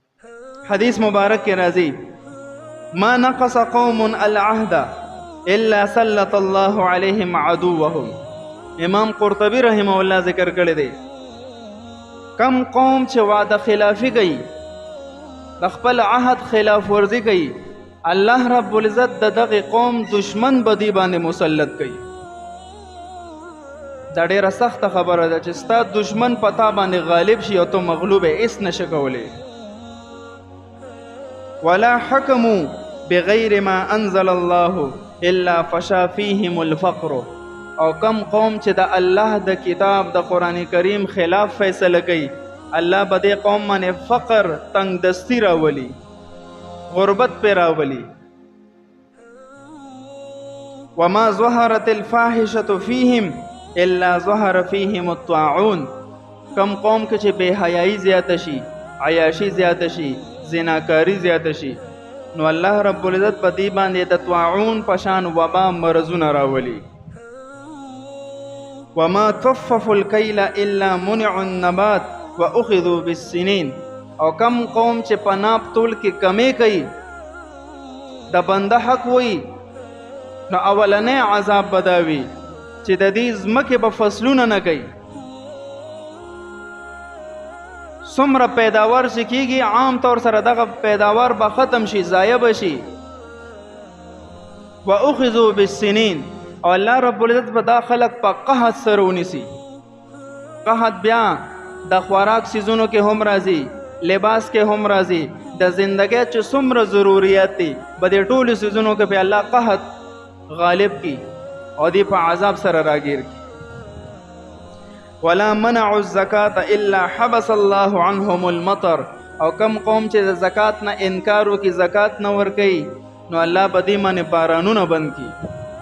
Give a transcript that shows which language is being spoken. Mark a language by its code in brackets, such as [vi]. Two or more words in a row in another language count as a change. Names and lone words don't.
[ps] حدیث مبارک کې راځي [ar] ما نقص قوم العهد الا سلط الله عليهم عدوهم. [ps] امام قرطبی [ar] رحمه الله [ps] ذکر کړی دی کم قوم چې وعده خلافی کوي د خپل عهد خلاف ورزی کوي [ar] الله رب العزت [ps] د دغه قوم دشمن بدی باندې مسلط کوي. دا ډیره سخته خبره ده چې ستا دشمن پتا باندې غالب شي او ته مغلوب ایس نشه کولی. [ar] ولا حکموا بغیر ما انزل الله الا فشا فيهم الفقر. [ps] او کم قوم چې د الله د کتاب د [ar] قرآن کریم [ps] خلاف فیصله کوي الله به دې قوم باندې فقر تنگ دستی راولي غربت پہ راولي. [ar] وما ظهرت الفاحشة فيهم الا ظهر فيهم الطاعون. [ps] کم قوم کې چې بے حیايي زیاته شي عیاشي زیاته شي زناکاری زیاته شي نو [ar] الله رب العزت [ps] په دې باندې د طاعون پشان وبا مرضونه راولي. [ar] وما طففوا الكيل الا منع النبات واخذوا بالسنين. [ps] او کم قوم چې پناپ تول کې کمی کوي د بنده حق وي نو اولنې عذاب بداوي چې د دې ځمکې به فصلونه نه کوي څومره پیداوار چې کیږي عام طور سره دغه پیداوار به ختم شي ضایع به شي. [ar] واخذوا بالسنين. [ps] او [ar] الله رب العزت [ps] به دا خلق په قحط سره ونیسي. قحط بیا د خوراک سیزونو کې هم راځي لباس کې هم راځي د زندګۍ چې څومره ضروریات دي به د ټولو سیزونو کې په الله قحط غالب کی او دی په عذاب سره راګیر کی. [ar] ولا منعوا الزکات الا حبس الله عنهم المطر. [ps] او کم قوم چې د زکات نه انکار وکي زکات نه ورکي نو الله به دې باندې بارانونه بند کی.